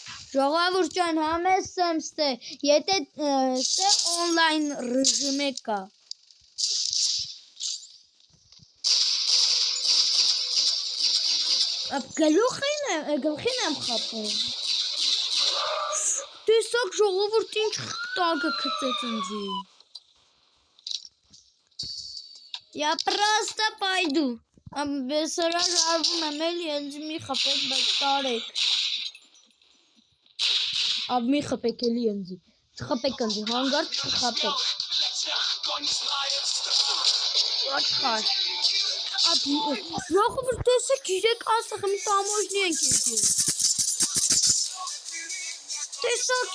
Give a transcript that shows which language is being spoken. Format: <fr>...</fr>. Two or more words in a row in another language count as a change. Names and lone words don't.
<hy>Ժողովուրդ ջան, համես եմ ստե, եթե ստե օնլայն ռեժիմը կա։ Գլխին եմ խապում։ Տեսակ ժողովուրդ ինչ տակը քծեց ինձի։</hy> <ru>Я просто пойду։</ru> <hy>Սրա ժարվում եմ էլի ինձ մի խապեք, բայց տարեք։ Մի խապեք էլի ինձի։ Չխապեք ինձի, հանգարտ չխապեք։ Ոչխար։ Ժողովուրդ տեսեք, իրեք ասախ մի տամոժնի ենք եկել։ Տեսակ</hy>